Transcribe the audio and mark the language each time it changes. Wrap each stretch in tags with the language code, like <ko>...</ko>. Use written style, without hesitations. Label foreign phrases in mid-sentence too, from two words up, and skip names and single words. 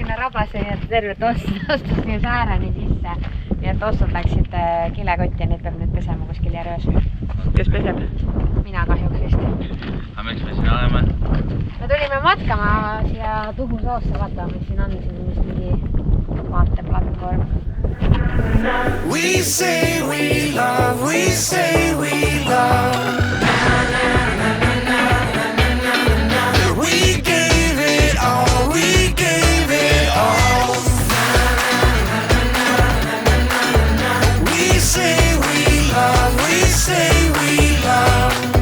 <et>tabasin, et tervet ostus nii säärani sisse. Nii et ostud läksid kilekotti ja neid peab nüüd pesema kuskil järves. Kes peseb? Mina kahjuks vist. Aga miks me siin oleme? Me tulime matkama siia Tuhu soosse, vaata, mis siin on, siin vist mingi vaateplatvorm.</et> <en>We say we love, we say we love. We gave it all, we gave it all. We say we love, we say we love.</en>